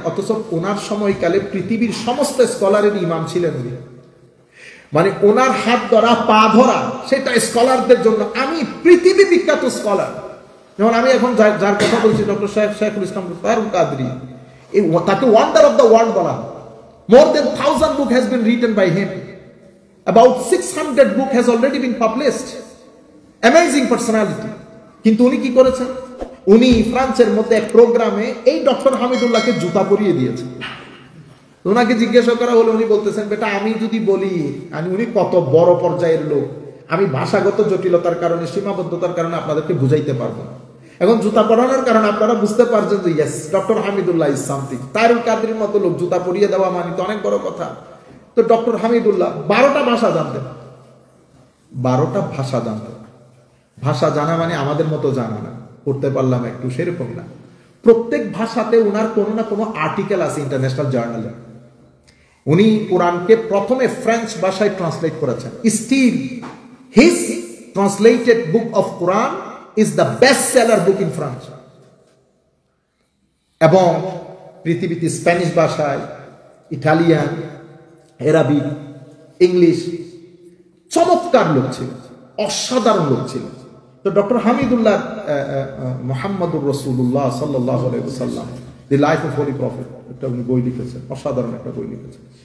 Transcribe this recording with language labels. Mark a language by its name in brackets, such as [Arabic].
[Bangla] অথচ ওনার সময়কালে পৃথিবীর সমস্ত স্কলারের ইমাম ছিলেন উনি। মানে ওনার হাত ধরা, পা ধরা, সেটা স্কলারদের জন্য। আমি পৃথিবী বিখ্যাত স্কলার, যেমন আমি এখন যার কথা বলছি, ডক্টর শেখুল ইসলাম ফারুক কাদরি, তাকে [English] wonder of the world [Bangla] বলা। [English] More than 1,000 book has been written by him. About 600 book has already been published. Amazing personality. [Bangla] কিন্তু উনি কি করেছেন? উনি ফ্রান্সের মধ্যে এক প্রোগ্রামে এই ডক্টর হামিদুল্লাহকে জুতা পরিয়ে দিয়েছেন। ওনাকে জিজ্ঞাসা করা হলো, উনি বলতেছেন, বেটা আমি যদি বলি, উনি কত বড় পর্যায়ের লোক, আমি ভাষাগত জটিলতার কারণে, সীমাবদ্ধতার কারণে আপনাদেরকে বুঝাইতে পারবো না। এখন জুতা পরানোর কারণে আপনারা বুঝতে পারছেন যে [English] Yes, doctor Hamidullah is something. [Bangla] Tarul কাদরির মতো লোক জুতা পরিয়ে দেওয়া মানে তো অনেক বড় কথা। তো ডক্টর হামিদুল্লাহ 12টা ভাষা জানতেন, 12টা ভাষা জানতেন। ভাষা জানা মানে আমাদের মতো জানা না, পড়তে পারলাম একটু, সেরকম না। প্রত্যেক ভাষাতে ওনার কোনো না কোনো আর্টিকেল আছে ইন্টারন্যাশনাল জার্নালে। উনি কোরআনকে প্রথমে ফ্রেঞ্চ ভাষায় ট্রান্সলেট করেছেন। [English] Still his translated book of Quran is the best seller book in France. [Bangla] এবং পৃথিবীতে স্প্যানিশ ভাষায়, ইটালিয়ান, আরবিক, ইংলিশ, চমৎকার লোক ছিল, অসাধারণ লোক ছিল। তো ডক্টর হামিদুল্লাহ মুহাম্মদুর রাসূলুল্লাহ সাল্লাল্লাহু আলাইহি ওয়াসাল্লাম, দি লাইফ অফ হোলি প্রফেট, একটা উনি বই লিখেছেন, অসাধারণ একটা বই লিখেছেন।